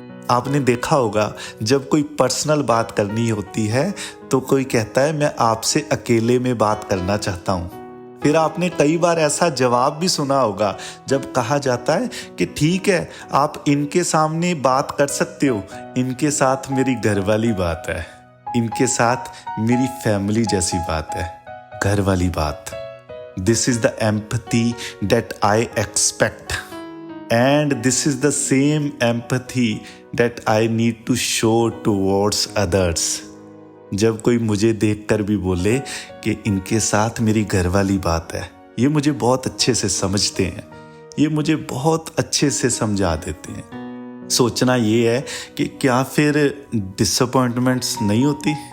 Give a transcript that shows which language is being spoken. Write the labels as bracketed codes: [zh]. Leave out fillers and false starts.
[hi] आपने देखा होगा जब कोई पर्सनल बात करनी होती है तो कोई कहता है मैं आपसे अकेले में बात करना चाहता हूं। फिर आपने कई बार ऐसा जवाब भी सुना होगा जब कहा जाता है कि ठीक है आप इनके सामने बात कर सकते हो, इनके साथ मेरी घरवाली बात है, इनके साथ मेरी फैमिली जैसी बात है, घर वाली बात। [en] This is the empathy that I expect, and this is the same empathy that I need to show towards others। [hi] जब कोई मुझे देखकर भी बोले कि इनके साथ मेरी घरवाली बात है, ये मुझे बहुत अच्छे से समझते हैं, ये मुझे बहुत अच्छे से समझा देते हैं। सोचना ये है कि क्या फिर डिसअपॉइंटमेंट्स नहीं होती।